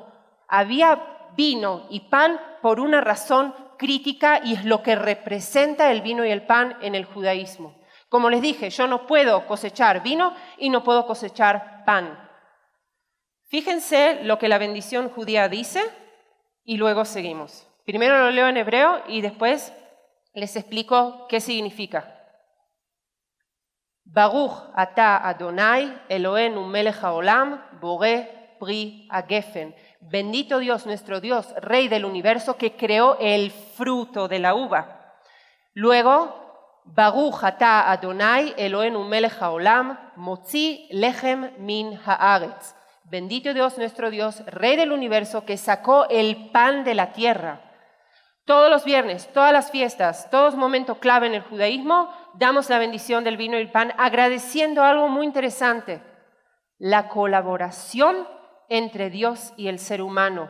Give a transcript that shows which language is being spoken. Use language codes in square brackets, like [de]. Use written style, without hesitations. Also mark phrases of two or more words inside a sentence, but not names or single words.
[es] Había vino y pan por una razón crítica y es lo que representa el vino y el pan en el judaísmo. Como les dije, yo no puedo cosechar vino y no puedo cosechar pan. Fíjense lo que la bendición judía dice y luego seguimos. Primero lo leo en hebreo y después les explico qué significa. [he] ברוך אתה אדוני אלוהינו מלך העולם בורא פרי הגפן. [es] Bendito Dios, nuestro Dios, Rey del universo, que creó el fruto de la uva. Luego, [he] ברוך אתה אדוני אלוהינו מלך העולם מוציא לחם מן הארץ. [es] Bendito Dios, nuestro Dios, Rey del universo, que sacó el pan de la tierra. Todos los viernes, todas las fiestas, todos momentos clave en el judaísmo, damos la bendición del vino y el pan agradeciendo algo muy interesante, la colaboración entre Dios y el ser humano.